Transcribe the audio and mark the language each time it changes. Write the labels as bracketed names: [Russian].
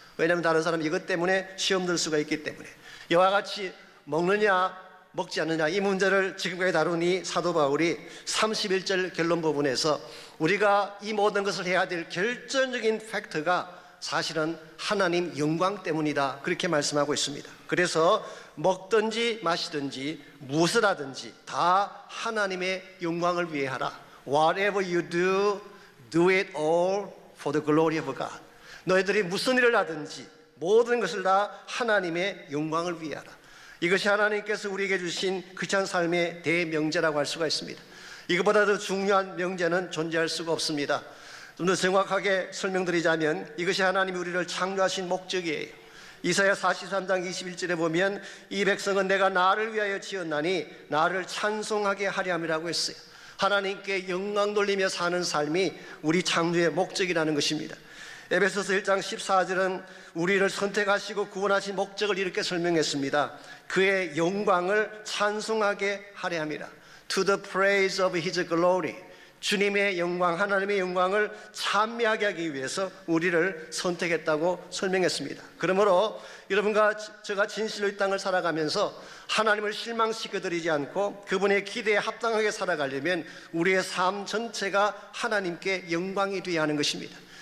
[Korean] 왜냐하면 다른 사람이 이것 때문에 시험 들 수가 있기 때문에. 이와 같이 먹느냐 먹지 않느냐 이 문제를 지금까지 다루니 사도 바울이 31절 결론 부분에서 우리가 이 모든 것을 해야 될 결정적인 팩트가 사실은 하나님 영광 때문이다, 그렇게 말씀하고 있습니다. 그래서 먹든지 마시든지 무엇을 하든지 다 하나님의 영광을 위해 하라. [English] Whatever you do, do it all for the glory of God. [Korean] 너희들이 무슨 일을 하든지 모든 것을 다 하나님의 영광을 위해 하라. 이것이 하나님께서 우리에게 주신 크리스찬 삶의 대명제라고 할 수가 있습니다. 이것보다 더 중요한 명제는 존재할 수가 없습니다. 좀 더 정확하게 설명드리자면 이것이 하나님이 우리를 창조하신 목적이에요. 이사야 43장 21절에 보면 이 백성은 내가 나를 위하여 지었나니 나를 찬송하게 하려 함이라고 했어요. 하나님께 영광 돌리며 사는 삶이 우리 창조의 목적이라는 것입니다. 에베소서 1장 14절은 우리를 선택하시고 구원하신 목적을 이렇게 설명했습니다. 그의 영광을 찬송하게 하려 함이라. [English] To the praise of His glory. [Korean] 주님의 영광, 하나님의 영광을 찬미하게 하기 위해서 우리를 선택했다고 설명했습니다. 그러므로 여러분과 제가 진실로 이 땅을 살아가면서 하나님을 실망시켜드리지 않고 그분의 기대에 합당하게 살아가려면 우리의 삶 전체가 하나님께 영광이 되어야 하는 것입니다.